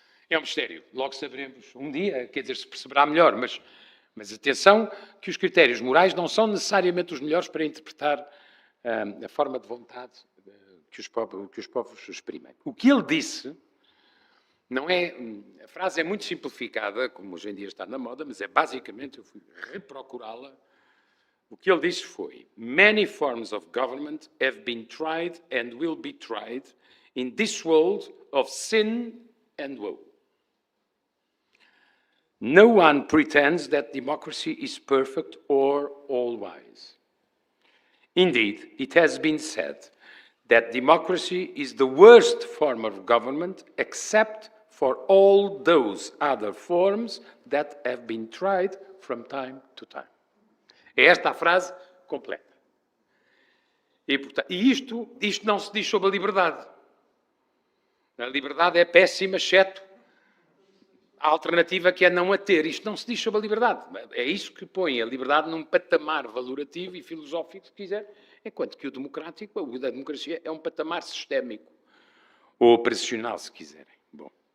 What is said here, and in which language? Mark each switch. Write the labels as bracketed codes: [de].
[pt] É um mistério. Logo saberemos um dia, quer dizer, se perceberá melhor, mas atenção que os critérios morais não são necessariamente os melhores para interpretar a forma de vontade que os povos exprimem. O que ele disse não é... A frase é muito simplificada, como hoje em dia está na moda, mas é basicamente, eu fui reprocurá-la O que ele disse foi: [en] "Many forms of government have been tried and will be tried in this world of sin and woe. No one pretends that democracy is perfect or all-wise. Indeed, it has been said that democracy is the worst form of government except for all those other forms that have been tried from time to time." [pt] É esta a frase completa. E isto não se diz sobre a liberdade. A liberdade é péssima, exceto a alternativa que é não a ter. Isto não se diz sobre a liberdade. É isso que põe a liberdade num patamar valorativo e filosófico, se quiser, enquanto que o democrático, o da democracia, é um patamar sistémico ou operacional, se quiserem. Bom.